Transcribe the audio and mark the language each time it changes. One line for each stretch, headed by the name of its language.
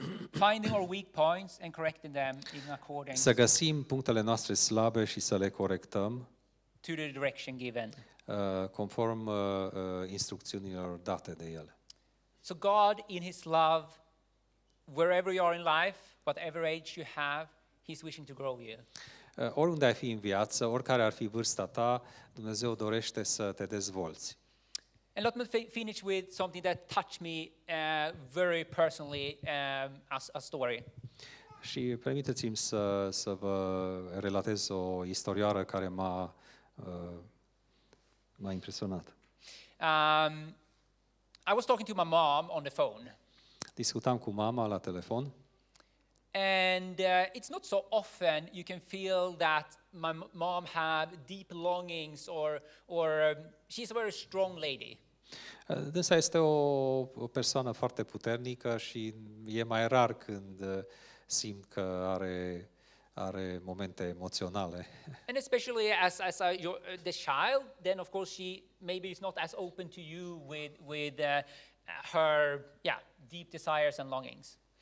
English: Finding our weak points and correcting them in accordance.
Romanian: Să găsim punctele noastre slabe și să le corectăm.
English: To the direction given.
Romanian: Conform instrucțiunilor date de El.
English: So God, in His love, wherever you are in life, whatever age you have, He's wishing to grow you.
Romanian: Oriunde ai fi în viață, oricare ar fi vârsta ta, Dumnezeu dorește să te dezvolți.
English: And let me finish with something that touched me very personally as a story.
Romanian: Și permiteți-mi să vă relatez o istorioară care m-a impresionat.
English: I was talking to my mom on the phone.
Romanian: Discutam cu mama la telefon
English: And it's not so often you can feel that my mom have deep longings or she's a very strong lady.
Romanian: Dânsa este o persoană foarte puternică și e mai rar când simt că are momente emoționale.
English: And especially as the child, then of course she maybe is not as open to you with her deep desires and longings.